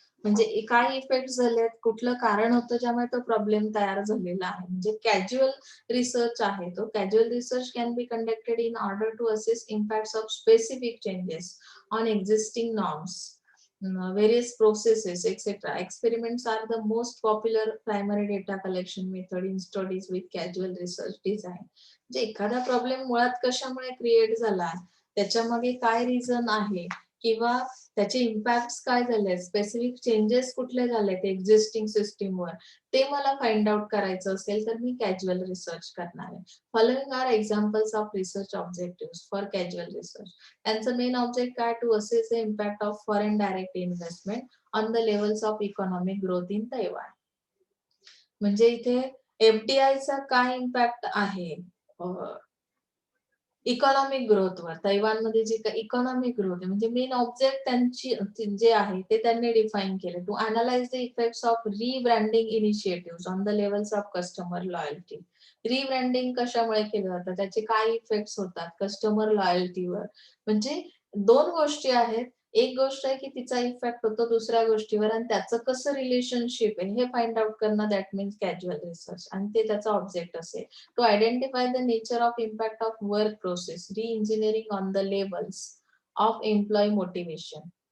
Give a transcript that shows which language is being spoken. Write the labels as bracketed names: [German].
[Marathi] म्हणजे काय इफेक्ट झालेत, कुठलं कारण होतं ज्यामुळे तो प्रॉब्लेम तयार झालेला आहे. म्हणजे कॅज्युअल रिसर्च आहे तो. [English] Casual research can be conducted in order to assess impacts of specific changes on existing norms, various processes, etc. Experiments are the most popular primary data collection method in studies with casual research design. [Marathi] म्हणजे एखादा problem मुळात कशामुळे create झाला, त्याच्यामागे काय reason आहे, किंवा त्याचे इम्पॅक्ट काय झाले, स्पेसिफिक चेंजेस कुठले झालेत एक्झिस्टिंग सिस्टीमवर, ते मला फाइंड आउट करायचं असेल तर मी कॅज्युअल रिसर्च करणार आहे. [English] Following are examples of research objective for casual research. [Marathi] त्यांचं मेन ऑब्जेक्ट काय, [English] To assess the impact of foreign direct investment on the levels of economic growth in Taiwan. [Marathi] म्हणजे इथे एफडीआयचा काय इम्पॅक्ट आहे इकॉनॉमिक ग्रोथवर, तैवानमध्ये जी काही economic growth आहे, म्हणजे main object त्यांची जे आहे ते त्यांनी डिफाईन केले. [English] To analyse the effects of rebranding initiative on the levels of customer loyalty. [Marathi] रिब्रँडिंग कशामुळे केलं जातं, त्याचे काय इफेक्ट्स होतात कस्टमर लॉयल्टीवर. म्हणजे दोन गोष्टी आहेत, एक गोष्ट आहे की तिचा इफेक्ट होतो दुसऱ्या गोष्टीवर आणि त्याचं कसं रिलेशनशिप आहे हे फाइंड आउट करणं, [English] that means casual research, [Marathi] आणि ते त्याचा ऑब्जेक्ट असेल. [English] To identify the nature of impact of work process, re-engineering on the levels of employee motivation.